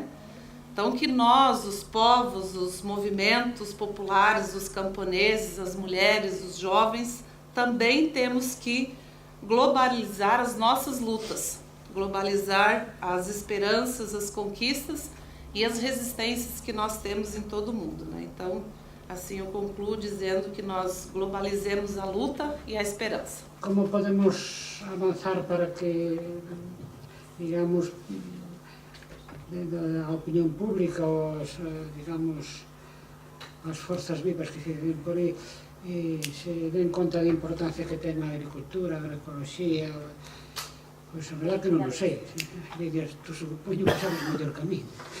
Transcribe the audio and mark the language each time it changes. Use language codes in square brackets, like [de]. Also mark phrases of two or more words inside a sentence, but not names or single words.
[pt] Então que nós, os povos, os movimentos populares, os camponeses, as mulheres, os jovens, também temos que globalizar as nossas lutas, globalizar as esperanças, as conquistas e as resistências que nós temos em todo o mundo, né? Então, assim eu concluo dizendo que nós globalizemos a luta e a esperança. Como podemos avançar para que, digamos, [gl] a opinión pública ou as forzas vivas que se ven por aí se den conta da importancia que ten a agricultura, a agroecoloxía? Pois a verdade que non o sei. Dirías, tú supoño que sabes mellor que a mí.